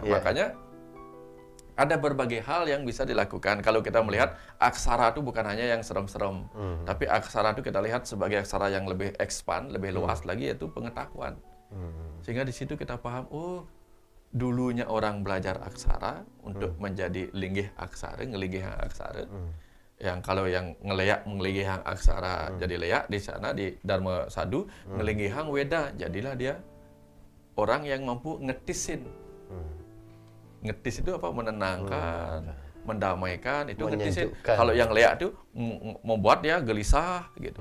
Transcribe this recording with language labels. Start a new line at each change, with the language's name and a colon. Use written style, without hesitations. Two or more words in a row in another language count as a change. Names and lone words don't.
Indonesian: Makanya ada berbagai hal yang bisa dilakukan. Kalau kita melihat aksara itu bukan hanya yang serem-serem, tapi aksara itu kita lihat sebagai aksara yang lebih expand, lebih luas lagi, yaitu pengetahuan. Sehingga di situ kita paham, dulunya orang belajar aksara untuk menjadi
Balinese: linggih aksara, ngelinggih aksara.
Indonesian: Yang kalau yang
Balinese: mengelinggih aksara
Indonesian: jadi leak, di sana di Dharma Sadu
Balinese: ngelinggih weda,
Indonesian: jadilah dia orang yang mampu ngetisin. Ngetis itu apa? Menenangkan, mendamaikan, itu ngetisin. Kalau yang leak itu membuat dia gelisah gitu.